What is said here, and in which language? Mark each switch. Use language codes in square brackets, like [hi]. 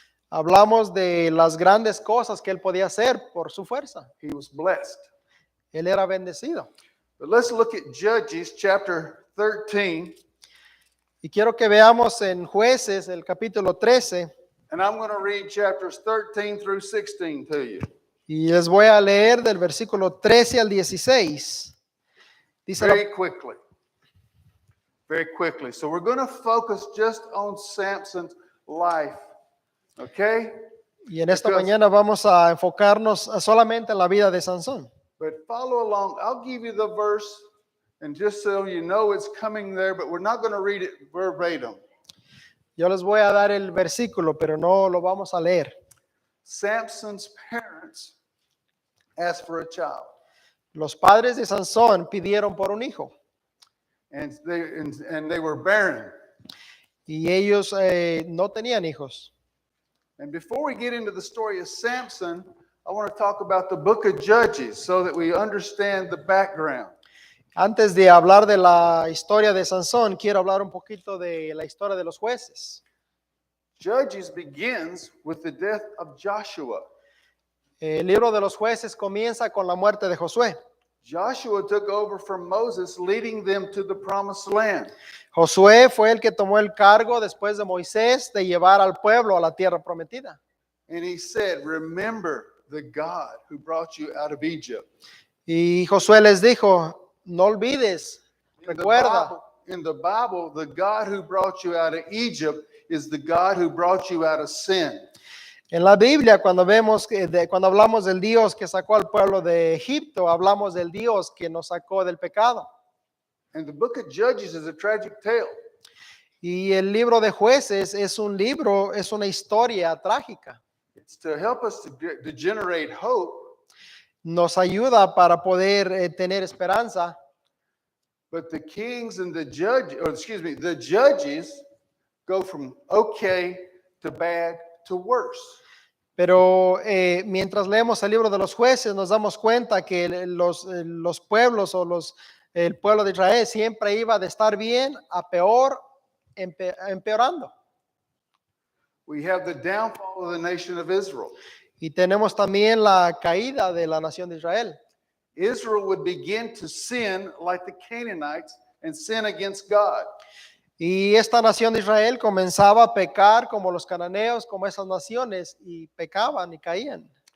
[es] Hablamos de las grandes cosas que él podía hacer por su fuerza. [en] He was blessed. [es] Él era bendecido. [en] But let's look at Judges chapter 13. [es] Y quiero que veamos en Jueces, el capítulo 13, [en] And I'm going to read chapters 13 through 16 to you. [es] y les voy a leer del versículo 13 al 16. Dice la- [en] Very quickly. Very quickly. So we're going to focus just on Samson's life. Okay? [es] y en esta [en] Because- [es] mañana vamos a enfocarnos solamente en la vida de Sansón. [en] But follow along. I'll give you the verse, and just so you know it's coming there, but we're not going to read it verbatim. [es] Yo les voy a dar el versículo, pero no lo vamos a leer. [en] Samson's parents asked for a child. [es] Los padres de Sansón pidieron por un hijo. [en] and they were barren. [es] Y ellos no tenían hijos. [en] And before we get into the story of Samson, I want to talk about the book of Judges so that we understand the background. [es] Antes de hablar de la historia de Sansón, quiero hablar un poquito de la historia de los jueces. [en] Judges begins with the death of Joshua. [es] El libro de los jueces comienza con la muerte de Josué. [en] Joshua took over from Moses, leading them to the promised land. [es] Josué fue el que tomó el cargo después de Moisés de llevar al pueblo a la tierra prometida. [en] And he said, remember the God who brought you out of Egypt. [es] Y Josué les dijo, no olvides, recuerda. [en] In the Bible, the God who brought you out of Egypt is the God who brought you out of sin. [es] En la Biblia, cuando hablamos del Dios que sacó al pueblo de Egipto, hablamos del Dios que nos sacó del pecado. [en] And the book of Judges is a tragic tale. [es] Y el libro de Jueces es un libro, es una historia trágica. [en] It's to help us to generate hope. [es] Nos ayuda para poder tener esperanza. [en] But the kings and the judges go from okay to bad to worse. [es] Pero mientras leemos el libro de los jueces, nos damos cuenta que los pueblos o el pueblo de Israel siempre iba de estar bien a peor, empeorando. [en] We have the downfall of the nation of Israel. [es] Y tenemos también la caída de la nación de Israel. [en] Israel would begin to sin like the Canaanites and sin against God. [es] Y esta nación de Israel comenzaba a pecar como los cananeos, como esas naciones, y pecaban y caían.